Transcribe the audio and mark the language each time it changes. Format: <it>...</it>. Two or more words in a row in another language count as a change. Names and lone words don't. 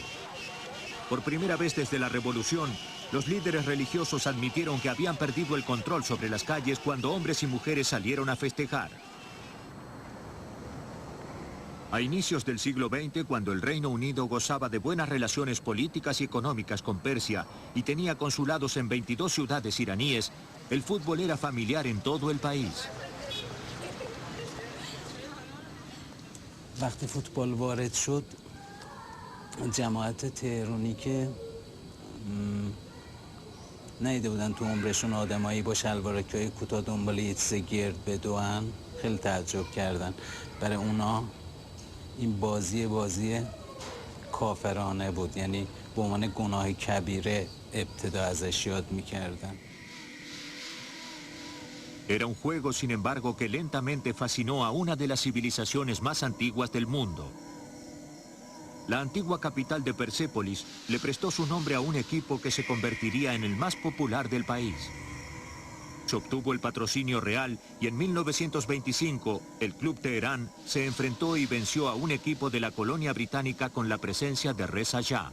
<es>Por primera vez desde la revolución, los líderes religiosos admitieron que habían perdido el control sobre las calles cuando hombres y mujeres salieron a festejar. A inicios del siglo XX, cuando el Reino Unido gozaba de buenas relaciones políticas y económicas con Persia y tenía consulados en 22 ciudades iraníes, el fútbol era familiar en todo el país.</es> <fa>وقتی فوتبال وارد شد جماعت تهرانی که ندیده بودن تو عمرشون آدمایی با شلوارک‌های کوتاه دنبال یه چیز گرد بدوئن خیلی تعجب کردن. برای اونا این بازی کافرانه بود، یعنی به عنوان گناه کبیره ابتدا ازش یاد می‌کردن.</fa> <es>Era un juego, sin embargo, que lentamente fascinó a una de las civilizaciones más antiguas del mundo. La antigua capital de Persépolis le prestó su nombre a un equipo que se convertiría en el más popular del país. Se obtuvo el patrocinio real y en 1925 el Club Teherán se enfrentó y venció a un equipo de la colonia británica con la presencia de Reza Shah.</es>